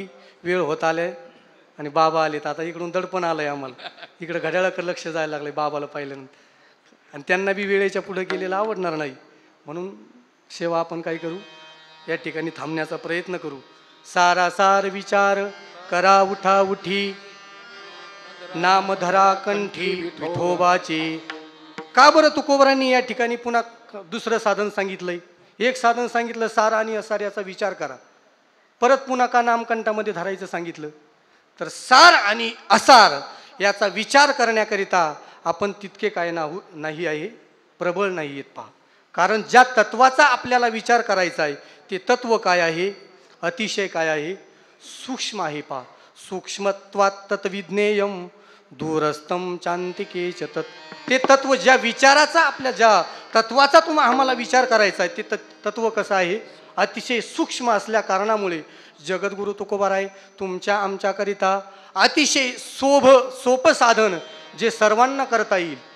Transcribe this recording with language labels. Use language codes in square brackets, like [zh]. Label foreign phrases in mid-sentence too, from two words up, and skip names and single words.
[mr] वेळ होत आले आणि बाबा आलेत. आता इकडून दडपण आलंय आम्हाला, इकडं घड्याळाकडे लक्ष जायला लागलंय बाबाला पाहिल्यानंतर. आणि त्यांना बी वेळेच्या पुढे गेलेलं आवडणार नाही, म्हणून सेवा आपण काय करू, या ठिकाणी थांबण्याचा प्रयत्न करू. सारासार विचार करा उठा उठी, नाम धरा कंठी विठोबाचे. का बरं तुकोबरांनी या ठिकाणी पुन्हा दुसरं साधन सांगितलंय? एक साधन सांगितलं सार आणि असार याचा विचार करा, परत पुन्हा का नामकंठामध्ये धरायचं सांगितलं? तर सार आणि असार याचा विचार करण्याकरिता आपण तितके काय नाही आहे, प्रबळ नाही आहेत पहा. कारण ज्या तत्वाचा आपल्याला विचार करायचा आहे ते तत्व काय आहे? अतिशय काय आहे? सूक्ष्म आहे पहा. [sa] सूक्ष्मत्वात तत्विज्ञेयम दूरस्थम चांतिके च तत्. [mr] ते तत्व ज्या विचाराचा, आपल्या ज्या तत्वाचा आम्हाला विचार करायचा आहे ते तत्व कसं आहे? अतिशय सूक्ष्म असल्या कारणामुळे जगद्गुरु तुकोबाराय तुमच्या आमच्याकरिता अतिशय सोपं साधन जे सर्वांना करता येईल.